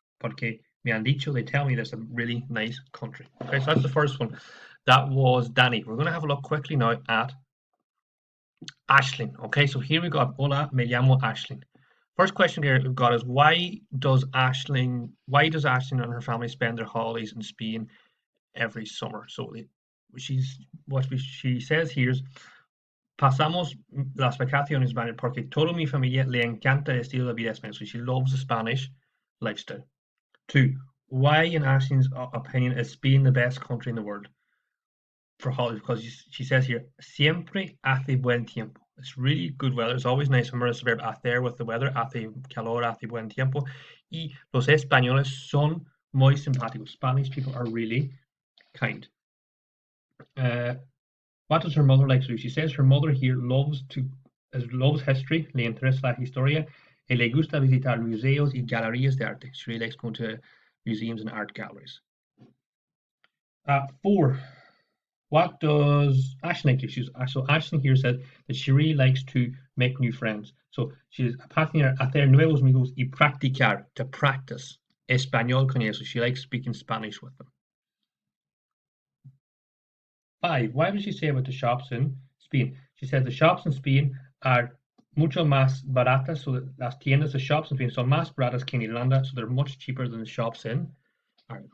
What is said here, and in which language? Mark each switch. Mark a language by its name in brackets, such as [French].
[Spanish] Porque me han dicho, [English] they tell me there's a really nice country. Okay, so that's the first one. That was Danny. We're going to have a look quickly now at Ashling. Okay, so here we got, [Spanish] hola, me llamo Ashling. [English] First question here we've got is why does Ashling and her family spend their holidays in Spain every summer? So she says here is [Spanish] pasamos las vacaciones en España porque toda mi familia le encanta el estilo de vida español. [English] So she loves the Spanish lifestyle. 2. Why, in Ashling's opinion, is Spain the best country in the world for holidays? Because she says here, [Spanish] siempre hace buen tiempo. [English] It's really good weather. It's always nice. Remember, it's the verb hacer with the weather. [Spanish] Hace calor, hace buen tiempo. Y los españoles son muy simpáticos. [English] Spanish people are really kind. What does her mother like to do? She says her mother here loves history, [Spanish] le interesa la historia, y le gusta visitar museos y galerías de arte. [English] She really likes going to museums and art galleries. 4. What does Ashling like? So Ashling here said that she really likes to make new friends. So she's [Spanish] hacer nuevos amigos y practicar, [English] to practice [Spanish] español con ellos. [English] So she likes speaking Spanish with them. 5. Why does she say about the shops in Spain? She says the shops in Spain are [Spanish] mucho más baratas. So las tiendas, [English] the shops in Spain [Spanish] son más baratas que en Irlanda. [English] So they're much cheaper than the shops in Ireland.